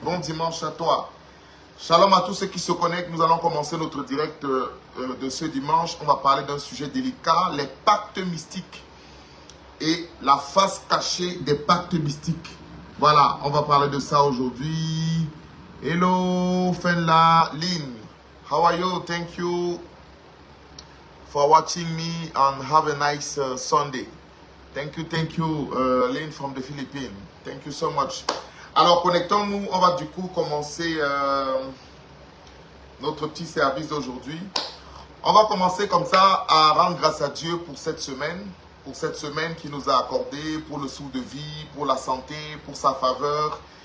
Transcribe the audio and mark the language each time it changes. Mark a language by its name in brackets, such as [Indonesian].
[French] Bon dimanche à toi. Shalom à tous ceux qui se connectent. Nous allons commencer notre direct de ce dimanche. On va parler d'un sujet délicat, les pactes mystiques et la face cachée des pactes mystiques. Voilà, on va parler de ça aujourd'hui. [English] Hello, Fenla, Lynn. How are you? Thank you for watching me and have a nice Sunday. Thank you, Lynn from the Philippines. Thank you so much. [French] Alors, connectons-nous. On va du coup commencer notre petit service d'aujourd'hui. On va commencer comme ça à rendre grâce à Dieu pour cette semaine qu'il nous a accordée, pour le souffle de vie, pour la santé, pour sa faveur.